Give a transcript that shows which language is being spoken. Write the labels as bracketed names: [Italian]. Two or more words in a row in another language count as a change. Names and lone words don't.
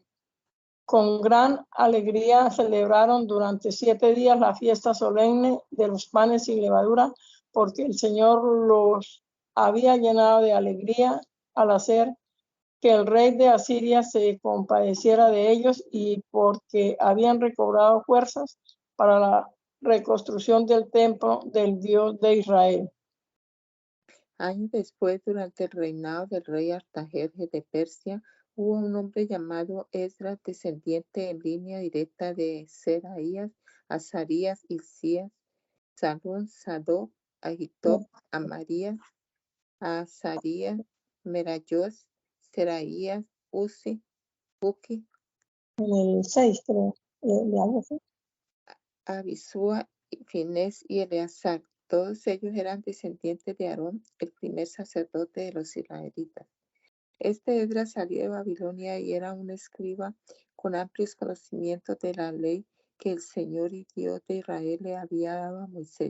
[Spanish] Con gran alegría celebraron durante 7 días la fiesta solemne de los panes sin levadura, porque el Señor los había llenado de alegría al hacer que el rey de Asiria se compadeciera de ellos y porque habían recobrado fuerzas para la reconstrucción del templo del Dios de Israel. Años después, durante el reinado del rey Artajerjes de Persia, hubo un hombre llamado Esdras, descendiente en línea directa de Seraías, Azarías, Hilcías, Salum, Sadoc, Ahitob, Amarías, Azarías, Merayot, Seraías, Uzi, Buki, En el 6, creo, de algo así. Abisúa, Finés y Eleazar. Todos ellos eran descendientes de Aarón, el primer sacerdote de los israelitas. Este Esdras salió de Babilonia y era un escriba con amplios conocimientos de la ley que el Señor y Dios de Israel le había dado a Moisés.